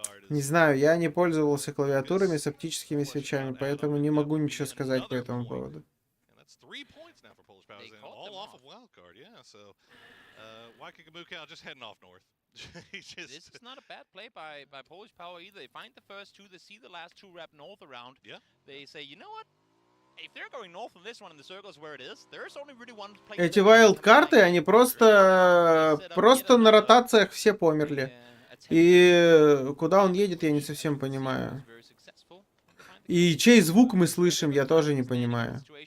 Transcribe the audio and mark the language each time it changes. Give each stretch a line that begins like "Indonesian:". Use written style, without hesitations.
Russian: Не знаю, я не пользовался клавиатурами с оптическими свечами, поэтому не могу ничего сказать по этому поводу.
English: shots now for Polish Power. All off of wild card, yeah. So Waikikamuka just heading off north. This is not a bad play by Polish Power either. They find the first two, they see the last two wrap north around. Yeah. They say, you know what? If they're going north on this one and the circle is where it is, there's only really one place.
Russian: Эти вайлд-карты, они просто на ротациях все померли. И куда он едет, я не совсем понимаю. И чей звук мы слышим, я тоже не понимаю.